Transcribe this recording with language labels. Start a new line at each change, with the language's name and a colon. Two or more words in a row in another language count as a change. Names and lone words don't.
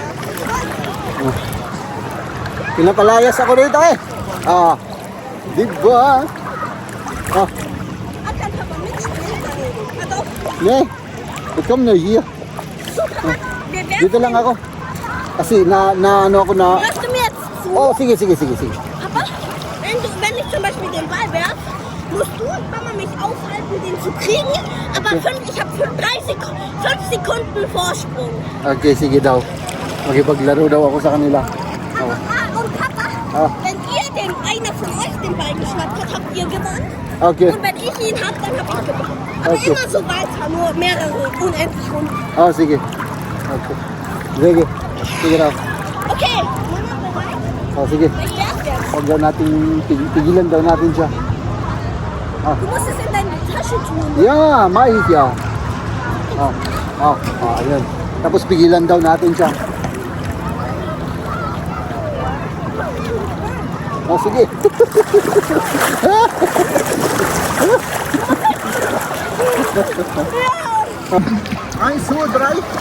Filipino: Pinapalayas ako dito eh. Diba? Nee, come na hier. Dito lang ako. Kasi na ano ako na...
German: Hörst du mir jetzt zu?
Filipino: Oh, sige.
German: Aber wenn ich zum Beispiel den Ball werf, musst du und Mama mich aufhalten, den zu kriegen. Aber ich habe 5 Sekunden Vorsprung.
Filipino: Okay, sige daw. Makipaglaro daw ako sa kanila. Oh.
German: Und Papa, wenn einer von euch den Ball geschnappt hat, habt ihr gewonnen.
Filipino: Okay.
German: Und wenn ich ihn hab, dann hab ich gewonnen. Aber
Filipino: Okay.
German: immer so weiter, nur mehrere, unendlich Runden.
Filipino: Oh, sige. Okay. Sige daw.
German: Okay, Mama bereit?
Filipino: Oh, sige.
German: Ich werf jetzt.
Filipino: Huwag daw natin, pigilan daw natin siya.
German: Du musst es in deine Tasche tun.
English: Yeah,
Filipino: mais ya. Ayan. Tapos pigilan daw natin siya. Oh, sige.
English: Ay, so dry.